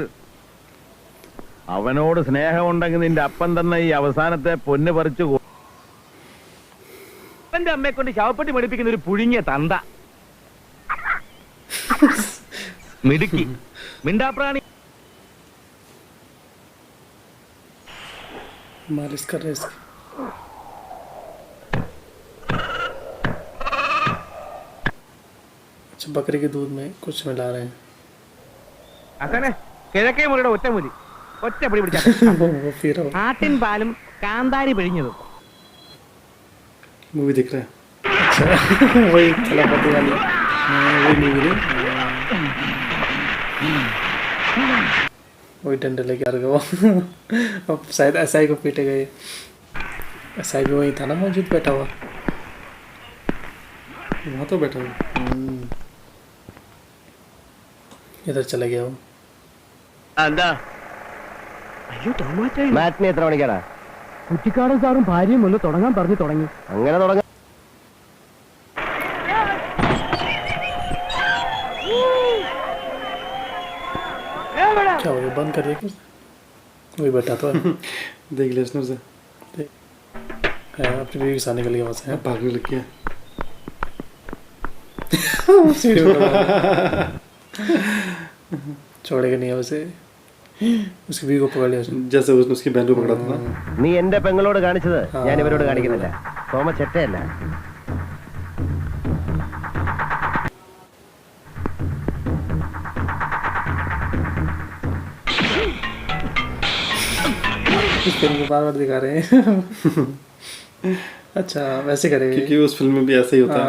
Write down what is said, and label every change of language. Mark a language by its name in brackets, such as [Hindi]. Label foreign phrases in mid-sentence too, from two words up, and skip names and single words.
[Malayalam] അവനോട് സ്നേഹമുണ്ടെങ്കിൽ നിന്റെ അപ്പൻ തന്നെ ഈ അവസാനത്തെ പൊന്ന് പറിച്ചു അവന്റെ അമ്മയെ കൊണ്ട് ശവപ്പെട്ടി മേടിപ്പിക്കുന്ന ഒരു പുഴുങ്ങിയ തന്ത. മിടുക്കി മിണ്ടാപ്രാണി. [Hindi] मालिश कर रहे हैं इसकी। अच्छा, बकरी के दूध में कुछ मिला रहे हैं। [Malayalam] അസനെ കിഴക്കേ മുറിയുടെ ഒറ്റമുരി ഒറ്റ പിടി പിടിച്ചാ. [Hindi] वो फिर [Malayalam] ആട്ടിൻ പാലും കാന്താരി പിഴിഞ്ഞതും. [Hindi] मूवी दिख रहा है। अच्छा, वही थलापति वाली। वही मूवी है। वही डंडे लेके आ गया वो। अब शायद एसआई को पीटे गए। एसआई भी वही था ना मौजूद बैठा हुआ। वहाँ तो बैठा हूँ। इधर चले गया वो। [Malayalam] എന്താ മാറ്റിന് എത്ര മണിക്കാണ്? കുട്ടിക്കാടൻ സാറും ഭാര്യയും ഒന്ന് തുടങ്ങാൻ പറഞ്ഞു തുടങ്ങി. അങ്ങനെ തുടങ്ങാം. [Hindi] क्या हो गया, बंद कर दिया क्या? वही बैठा तो है। देख लिया उसने उसे। अपनी बीवी के साथ निकल गया वहाँ से। भागने लग गया। सीढ़ी में खड़ा है। छोड़ेगा नहीं है उसे। उसकी बीवी को पकड़ लिया उसने। जैसे उसने उसकी बहन को पकड़ा था ना। [Malayalam] നീ എന്റെ പെങ്ങളോട് കാണിച്ചത് ഞാൻ ഇവരോട് കാണിക്കുന്നില്ല. തോമ ചെറ്റയല്ല. [Hindi] इस फिल्म को बार बार दिखा रहे हैं। अच्छा वैसे करेंगे क्योंकि उस फिल्म में भी ऐसा ही होता है।